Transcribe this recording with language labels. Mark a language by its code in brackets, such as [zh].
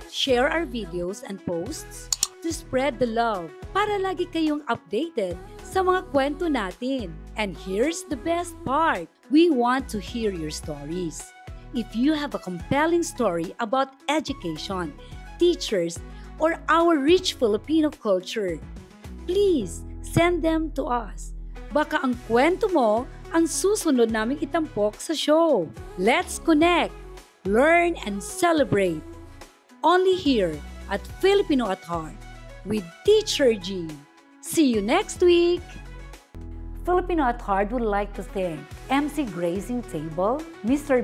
[en] Share our videos and posts to spread the love [tl] para lagi kayong updated sa mga kwento natin. [en] And here's the best part. We want to hear your stories. If you have a compelling story about education, teachers, or our rich Filipino culture, please send them to us. [tl] Baka ang kwento mo ang susunod naming itampok sa show. [en] Let's connect, learn, and celebrate. Only here at Filipino at Heart with Teacher G. See you next week! Filipino at Heart would like to thank MC Grazing Table, Mr.